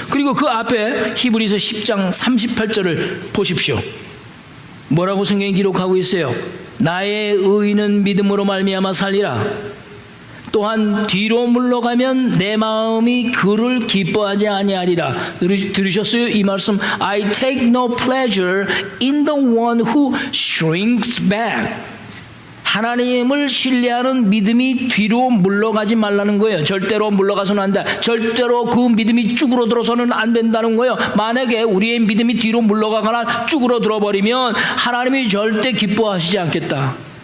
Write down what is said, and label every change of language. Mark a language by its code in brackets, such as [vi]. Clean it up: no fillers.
[ko] 그리고 그 앞에 히브리서 10장 38절을 보십시오. 뭐라고 성경이 기록하고 있어요? 나의 의인은 믿음으로 말미암아 살리라. 또한 뒤로 물러가면 내 마음이 그를 기뻐하지 아니하리라. 들으셨어요? 이 말씀. [en] I take no pleasure in the one who shrinks back. [ko] 하나님을 신뢰하는 믿음이 뒤로 물러가지 말라는 거예요. 절대로 물러가서는 안 돼. 절대로 그 믿음이 쭈그러들어서는 안 된다는 거예요. 만약에 우리의 믿음이 뒤로 물러가거나 쭈그러들어 하나님이 절대 기뻐하시지 않겠다.